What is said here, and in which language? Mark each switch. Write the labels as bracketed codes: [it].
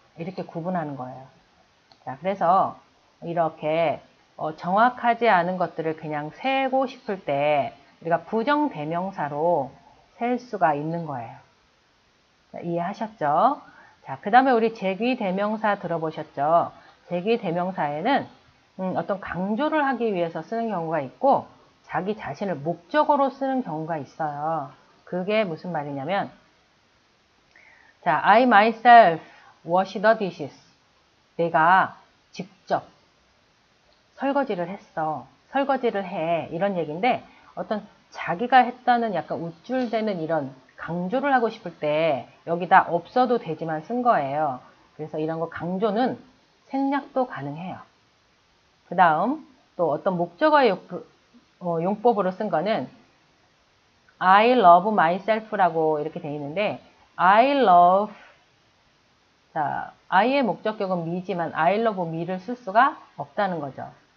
[ko] 이렇게 구분하는 거예요. 자, 그래서 이렇게 정확하지 않은 것들을 그냥 세고 싶을 때 우리가 부정대명사로 셀 수가 있는 거예요. 자, 이해하셨죠? 자, 그 다음에 우리 제귀대명사 들어보셨죠? 제귀대명사에는 어떤 강조를 하기 위해서 쓰는 경우가 있고 자기 자신을 목적어로 쓰는 경우가 있어요. 그게 무슨 말이냐면 자, [en] I myself wash the dishes. [ko] 내가 직접 설거지를 했어. 설거지를 해. 이런 얘기인데 어떤 자기가 했다는 약간 우쭐대는 이런 강조를 하고 싶을 때 여기다 없어도 되지만 쓴 거예요. 그래서 이런 거 강조는 생략도 가능해요. 그 다음 또 어떤 목적어의 용법으로 쓴 거는 [en] I love myself [ko] 라고 이렇게 돼 있는데 I love 자, I의 목적격은 me지만 [en] I love me [ko] 를 쓸 수가 없다는 거죠.